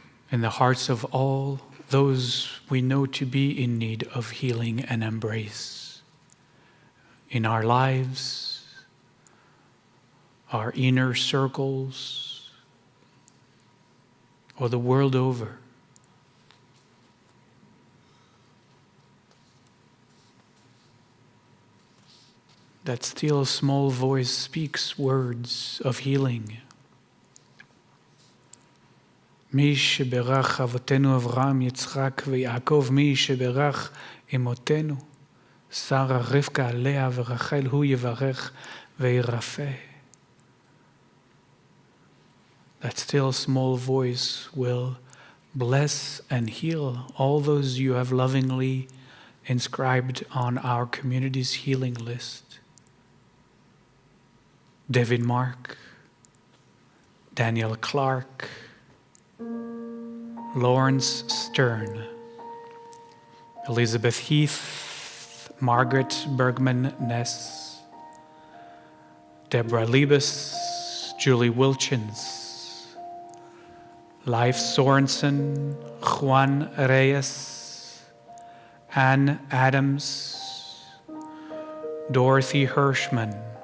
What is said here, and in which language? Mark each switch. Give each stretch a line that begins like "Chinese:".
English: in the hearts of all those we know to be in need of healing and embrace in our lives, our inner circles, or the world over. That still small voice speaks words of healing.
Hebrew: מי שברך אבותינו אברהם, יצחק ויעקב, מי שברך אמותינו, שרה, רבקה, לאה ורחל, הוא יברך וירפא.
English: That still small voice will bless and heal all those you have lovingly inscribed on our community's healing list. David Mark, Daniel Clark, Lawrence Stern, Elizabeth Heath, Margaret Bergman Ness, Deborah Liebes, Julie Wilchins, Leif Sorensen, Juan Reyes, Ann Adams, Dorothy Hirschman,